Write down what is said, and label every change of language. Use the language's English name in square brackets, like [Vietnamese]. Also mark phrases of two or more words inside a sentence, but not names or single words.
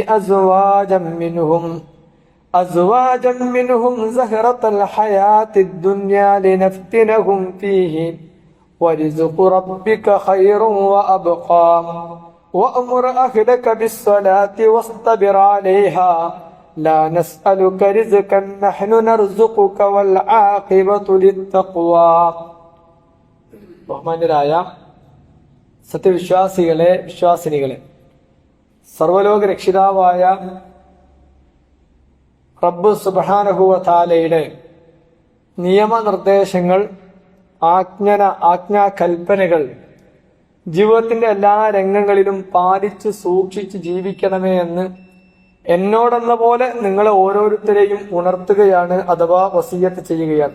[Arabic] أزواجا منهم زهرة الحياة الدنيا لنفتنهم فيه ورزق ربك خير وأبقى وأمر أهلك بالصلاة واصطبر عليها لا نسألك رزقا نحن نرزقك والعاقبة للتقوى [Malayalam] ബഹുമാന്യരായ സത്യവിശ്വാസികളെ, വിശ്വാസിനികളെ, സർവലോക രക്ഷിതാവായ [Arabic] رب سبحانه وتعالى [Malayalam] നിയമനിർദ്ദേശങ്ങൾ, ആജ്ഞാകൽപ്പനകൾ ജീവിതത്തിന്റെ എല്ലാ രംഗങ്ങളിലും പാലിച്ച് സൂക്ഷിച്ച് ജീവിക്കണമേ എന്ന് എന്നോടെന്ന പോലെ നിങ്ങളെ ഓരോരുത്തരെയും ഉണർത്തുകയാണ്, അഥവാ വസിയത്ത് ചെയ്യുകയാണ്.